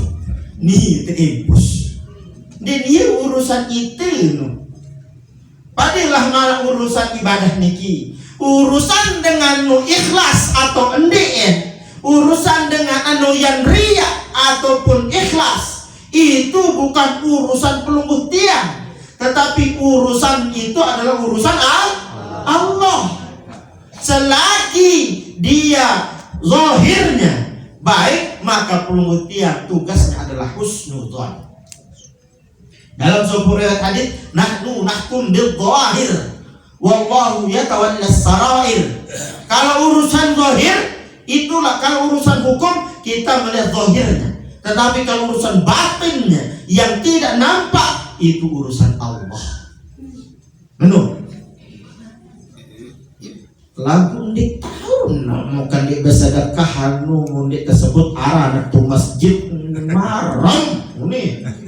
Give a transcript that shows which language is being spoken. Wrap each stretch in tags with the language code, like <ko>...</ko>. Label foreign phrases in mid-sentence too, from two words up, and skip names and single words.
<id>ni tempus dan dia urusan itu padahal malah urusan ibadah niki urusan dengan ikhlas atau endeen urusan dengan yang riya ataupun ikhlas itu bukan urusan</id> <sas>pelungguh tiang,</sas> <id>tetapi urusan itu adalah urusan Allah. Selagi dia zahirnya baik, maka</id> <sas>pelungguh tiang</sas> <id>tugasnya adalah husnudzon. Dalam sebuah riwayat hadis,</id> <ar>نحن نحكم بالظاهر والله يتولى السرائر.</ar> <id>Kalau urusan zahir itulah, kalau urusan hukum kita melihat zahirnya, tetapi kalau urusan batinnya yang tidak nampak itu urusan Allah. Benar. Lagu di tahun bukan di bersedekah di tersebut arah tu masjid marang ini.</id>